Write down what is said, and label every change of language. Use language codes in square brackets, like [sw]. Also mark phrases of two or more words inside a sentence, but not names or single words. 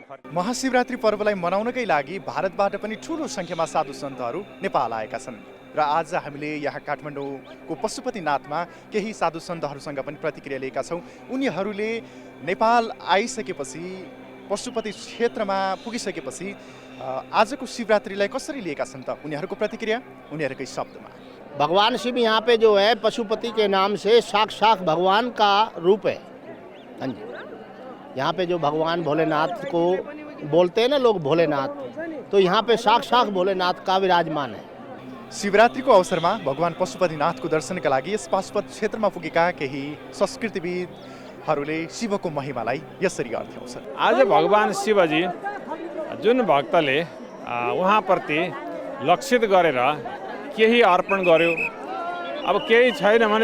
[ne] महाशिवरात्रि पर्वलाई मनाउनकै लागि भारतबाट पनि ठुलो सङ्ख्यामा साधु सन्तहरू नेपाल आएका छन् र आज हामीले यहाँ काठमाडौँको पशुपतिनाथमा केही साधु सन्तहरूसँग पनि प्रतिक्रिया लिएका छौँ। उनीहरूले नेपाल आइसकेपछि पशुपति क्षेत्रमा पुगिसकेपछि आजको शिवरात्रिलाई कसरी लिएका छन् त उनीहरूको प्रतिक्रिया उनीहरूकै शब्दमा। [hi] भगवान शिव यहाँ पे जो है पशुपति के नाम से साक्षात भगवान का रूप है। हाँ जी, यहाँ पे जो भगवान भोलेनाथ को बोलते हैं ना लोग भोलेनाथ, तो यहाँ पे साक्षात भोलेनाथ का विराजमान है। [ne] शिवरात्रिको अवसरमा भगवान पशुपतिनाथको दर्शनका लागि यस पाशुपत क्षेत्रमा पुगेका केही संस्कृतिविदहरूले शिवको महिमालाई यसरी अर्थ्याउँछन्। आज भगवान शिवजी जुन भक्तले उहाँप्रति लक्षित गरेर केही अर्पण गर्यो, अब केही छैन भने